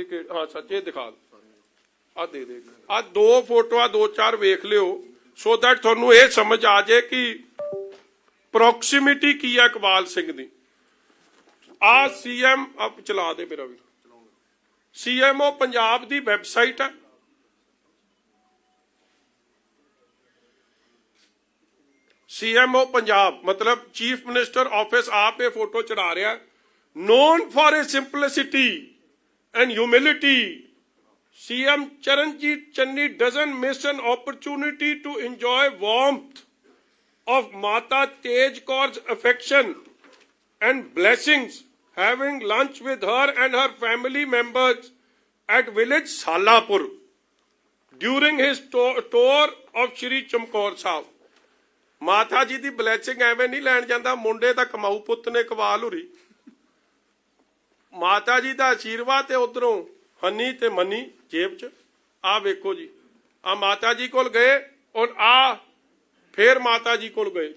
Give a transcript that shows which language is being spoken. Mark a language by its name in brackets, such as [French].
[Punjabi] ਇੱਕ ਹਾਂ ਸੱਚੇ ਦਿਖਾ ਆ ਦੇ ਆ ਦੋ ਫੋਟੋਆਂ ਦੋ ਚਾਰ ਵੇਖ ਲਿਓ ਸੋ ਦੈਟ ਤੁਹਾਨੂੰ ਇਹ ਸਮਝ ਆ ਜਾਏ ਕਿ ਪ੍ਰੋਕਸੀਮਿਟੀ ਕੀ ਹੈ ਇਕਬਾਲ ਸਿੰਘ ਦੀ। ਆ ਸੀਐਮ ਆਪ ਚਲਾ ਦੇ ਮੇਰਾ ਵੀ, ਸੀਐਮਓ ਪੰਜਾਬ ਦੀ ਵੈਬਸਾਈਟ ਹੈ। [English] CMO Punjab मतलब chief minister office [Punjabi] आप ये फोटो चढ़ा रहा, [English] Known for a simplicity and humility CM Charanjit Channi doesn't miss an opportunity to enjoy warmth of Mata Tej Kaur's affection and blessings, having lunch with her and her family members at village Salapur during his tour of Shri Chamkaur Sahib. [Punjabi] ਮਾਤਾ ਜੀ ਦੀ blessing ਐਵੇਂ ਨਹੀਂ ਲੈਣ ਜਾਂਦਾ, ਮੁੰਡੇ ਦਾ ਕਮਾਊ ਪੁੱਤ ਨੇ ਕਵਾਲ ਹੁਰੀ ਮਾਤਾ ਜੀ ਦਾ ਆਸ਼ੀਰਵਾਦ ਤੇ ਉਧਰੋਂ ਹਨੀ ਤੇ ਮਨੀ ਜੇਬ 'ਚ। ਆ ਵੇਖੋ ਜੀ, ਆ ਮਾਤਾ ਜੀ ਕੋਲ ਗਏ ਔਰ ਆ ਫੇਰ ਮਾਤਾ ਜੀ ਕੋਲ ਗਏ।